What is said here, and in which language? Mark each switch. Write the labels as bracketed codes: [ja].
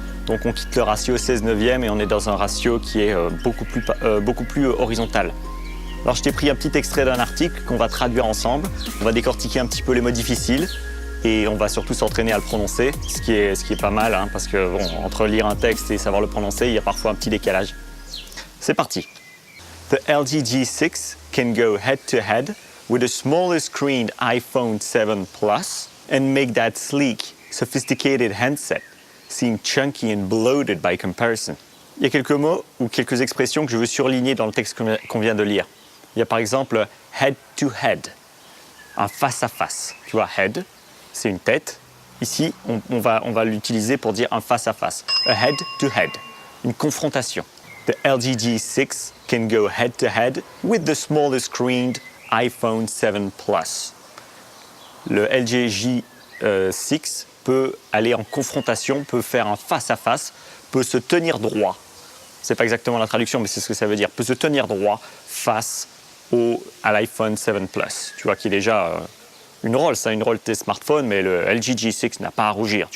[fr] Donc on quitte le ratio 16/9 et on est dans un ratio qui est beaucoup plus horizontal. Alors je t'ai pris un petit extrait d'un article qu'on va traduire ensemble. On va décortiquer un petit peu les mots difficiles et on va surtout s'entraîner à le prononcer, ce qui est pas mal, hein, parce que bon, entre lire un texte et savoir le prononcer, il y a parfois un petit décalage. C'est parti. [en] The LG G6 can go head-to-head with a smaller screen iPhone 7 Plus and make that sleek, sophisticated handset seem chunky and bloated by comparison. [fr] Il y a quelques mots ou quelques expressions que je veux surligner dans le texte qu'on vient de lire. Il y a par exemple head-to-head, un face-à-face. Tu vois, head, c'est une tête. Ici, on va l'utiliser pour dire un face-à-face. A head-to-head, une confrontation. [en] The LG G6 can go head-to-head with the smaller screened iPhone 7 Plus. [fr] Le LG G6 peut aller en confrontation, peut faire un face-à-face, peut se tenir droit. C'est pas exactement la traduction, mais c'est ce que ça veut dire. Peut se tenir droit face à l'iPhone 7 Plus. Tu vois qu'il est déjà une Rolls, ça, une Rolls des smartphones, mais le LG G6 n'a pas à rougir.